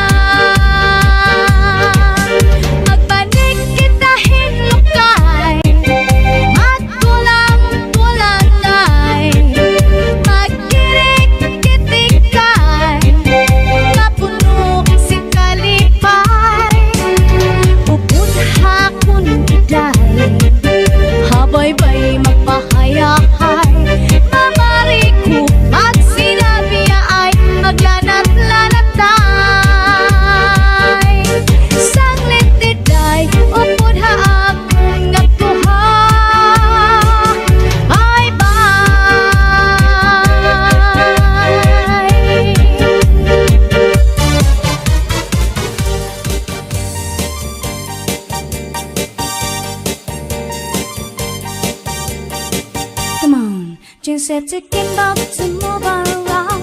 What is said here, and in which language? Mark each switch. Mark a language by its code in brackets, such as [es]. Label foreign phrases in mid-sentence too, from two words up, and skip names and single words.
[war] magbanig kita hinukay, magtulang-tulangay, magkirik-kitikay, kapuno si kalipay, pupunha kun biday, habay-bay magpahayahay, mamari ko magsinabi ay maglanat-lanatay, sanglit diday, upod haapon nga tuha, [en] bye-bye. Come on, just set to get up to move around.